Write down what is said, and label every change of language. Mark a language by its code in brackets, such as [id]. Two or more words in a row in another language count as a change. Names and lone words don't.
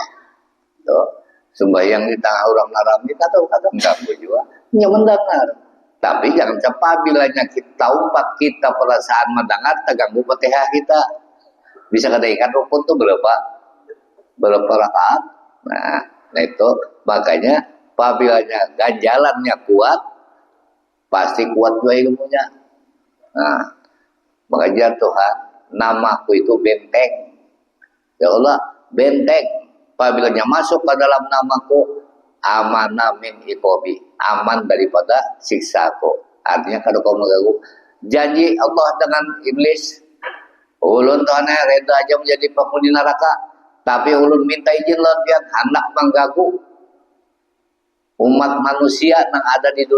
[id] Tuh, sembahyang di tengah orang Arab ini kadang mengganggu juga. Hanya mendengar. Tapi jangan cepat bilanya kita umpat kita perasaan mendengar terganggu Fatihah kita. Bisa kada ingat rukun tuh berapa rakaat. Nah itu makanya apabila ganjalannya kuat, pasti kuat juga ilmunya. Nah makanya Tuhan, namaku itu benteng. Ya Allah, benteng. Apabila masuk ke dalam namaku, [ar] أمن من عقابي, [id] aman daripada siksaku. Artinya kalau kau mengganggu janji Allah dengan iblis, ulun Tuhan reda aja menjadi penghuni neraka, tapi ulun minta izin lawan dia hendak mengganggu umat manusia yang ada di dunia.